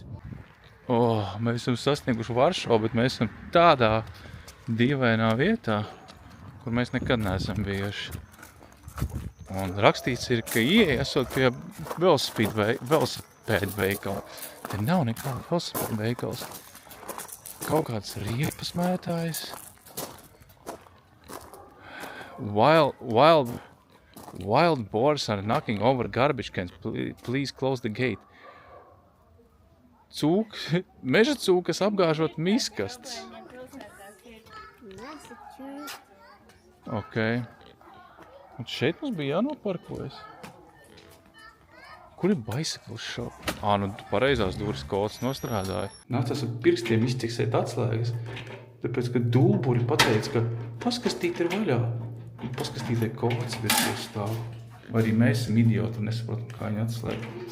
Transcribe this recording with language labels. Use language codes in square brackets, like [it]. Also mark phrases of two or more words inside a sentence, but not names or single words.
[lv] Mēs esam sasnieguši Varšavu, bet mēs esam tādā dīvainā vietā, kur mēs nekad neesam bijuši. Un rakstīts ir, ka ieeja esot pie velosipēdu veikala. Te nav nekāda velosipēdu veikals. Kaut kāds riepas mētājs. [en] Wild boars are knocking over garbage cans. Please close the gate. [lv] Meža cūkas apgāžot miskastes. Un šeit mums bija jānoparkojas. Kur ir [en] bicycle shop? [lv] Pareizās durvis kods nostrādāja. Nācās ar pirkstiem izķeksēt atslēgas. Tāpēc, ka dulburi pateica, ka paskastīt ir vaļā. Paskastītē kods virsū stāv. Vai arī mēs esam idioti un nesaprotam, kā viņi atslēga.